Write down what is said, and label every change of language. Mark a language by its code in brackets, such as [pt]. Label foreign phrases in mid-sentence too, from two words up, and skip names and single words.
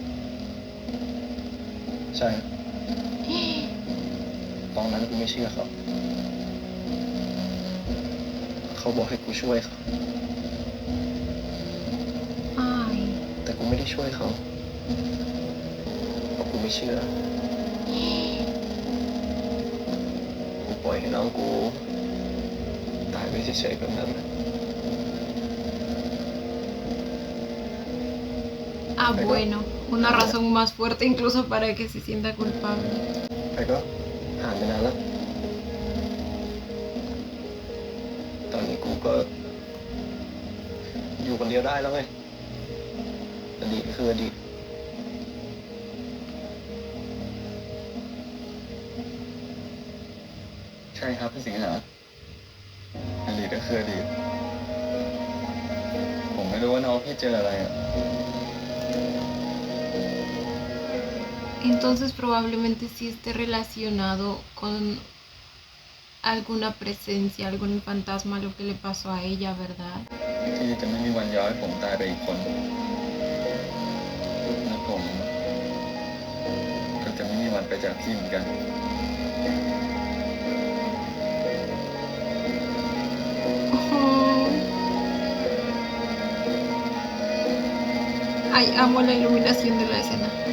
[th] ใช่ ตอนนั้นกูไม่เชื่อเขาเขาบอกให้กูช่วยเขา [es] Ay. [th] แต่กูไม่ได้ช่วยเขาเพราะกูไม่เชื่อ กูปล่อยให้น้องกูตายไปเฉยๆแบบนั้นนะ [es] Ah, bueno, una razón más fuerte incluso para que se sienta culpable. [th] แต่ก็ผ่านไปนานแล้ว ตอนนี้กูก็อยู่คนเดียวได้แล้วไงอดีตก็คืออดีต ใช่ครับพี่สิงหาก็คืออดีตผมไม่รู้ว่าน้องพี่เจออะไรอ่ะ [es] Entonces probablemente sí esté relacionado con alguna presencia, algún fantasma, lo que le pasó a ella, ¿verdad? [th] ที่จะไม่มีวันย้อยผมตายไปอีกคนและผมก็จะไม่มีวันไปจากพี่เหมือนกัน [es] Ay, amo la iluminación de la escena.